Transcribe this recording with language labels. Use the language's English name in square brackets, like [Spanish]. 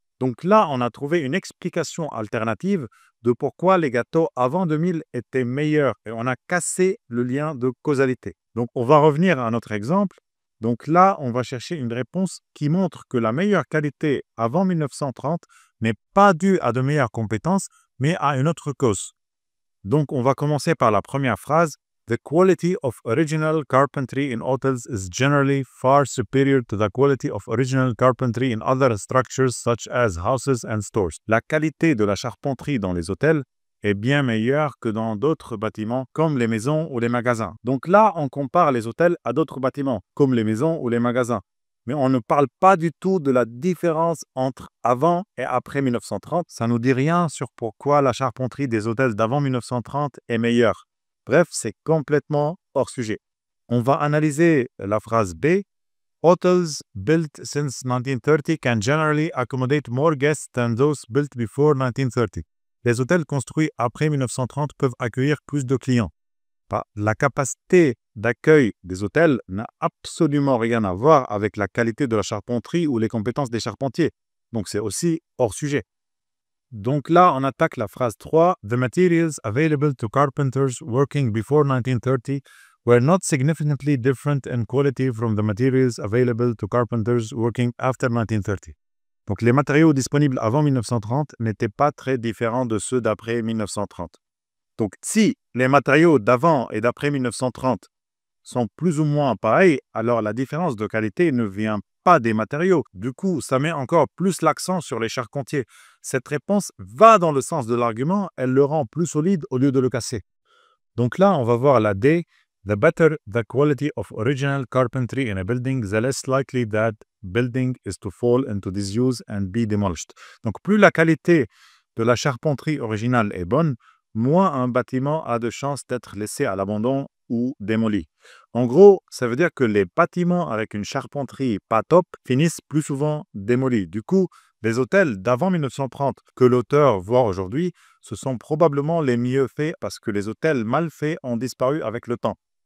[French] Donc là, on a trouvé une explication alternative de pourquoi les gâteaux avant 2000 étaient meilleurs et on a cassé le lien de causalité. Donc, on va revenir à notre exemple. Donc là, on va chercher une réponse qui montre que la meilleure qualité avant 1930 n'est pas due à de meilleures compétences, mais à une autre cause. Donc, on va commencer par la première phrase. [English] The quality of original carpentry in hotels is generally far superior to the quality of original carpentry in other structures such as houses and stores. [French] La qualité de la charpenterie dans les hôtels est bien meilleure que dans d'autres bâtiments comme les maisons ou les magasins. Donc là, on compare les hôtels à d'autres bâtiments comme les maisons ou les magasins. Mais on ne parle pas du tout de la différence entre avant et après 1930. Ça ne nous dit rien sur pourquoi la charpenterie des hôtels d'avant 1930 est meilleure. Bref, c'est complètement hors sujet. On va analyser la phrase B. [English] Hotels built since 1930 can generally accommodate more guests than those built before 1930. [French] Les hôtels construits après 1930 peuvent accueillir plus de clients. La capacité d'accueil des hôtels n'a absolument rien à voir avec la qualité de la charpenterie ou les compétences des charpentiers. Donc, c'est aussi hors sujet. Donc là, on attaque la phrase 3. [English] The materials available to carpenters working before 1930 were not significantly different in quality from the materials available to carpenters working after 1930. [French] Donc les matériaux disponibles avant 1930 n'étaient pas très différents de ceux d'après 1930. Donc si les matériaux d'avant et d'après 1930 sont plus ou moins pareils, alors la différence de qualité ne vient pas des matériaux. Du coup, ça met encore plus l'accent sur les charpentiers. Cette réponse va dans le sens de l'argument, elle le rend plus solide au lieu de le casser. Donc là, on va voir la D. [English] The better the quality of original carpentry in a building, the less likely that building is to fall into disuse and be demolished. [French] Donc plus la qualité de la charpenterie originale est bonne, moins un bâtiment a de chances d'être laissé à l'abandon ou démoli. En gros, ça veut dire que les bâtiments avec une charpenterie pas top finissent plus souvent démolis. Du coup, les hôtels d'avant 1930 que l'auteur voit aujourd'hui, ce sont probablement les mieux faits parce que les hôtels mal faits ont disparu avec le temps.